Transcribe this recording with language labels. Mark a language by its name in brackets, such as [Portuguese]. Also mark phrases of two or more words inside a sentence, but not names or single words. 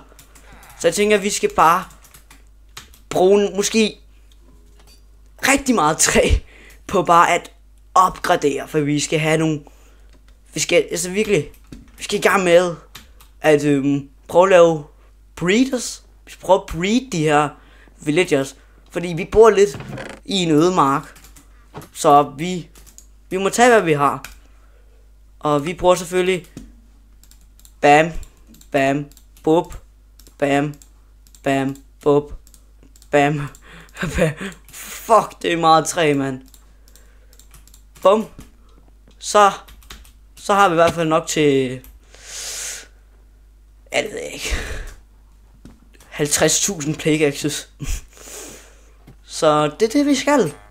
[Danish] Så jeg tænker, at vi skal bare bruge måske rigtig meget træ på bare at opgradere, for vi skal have nogle, vi skal i gang med at prøve at lave breeders. Vi skal prøve at breed de her villagers, fordi vi bor lidt i en ødemark, så vi må tage hvad vi har. Og vi bruger selvfølgelig bam, bam, bop, bam, bam, bop, bam, bam. Fuck, det er meget træ, mand. Bum. Så har vi i hvert fald nok til... Ja, det ved jeg ikke. 50.000 pickaxes. Så det er det, vi skal.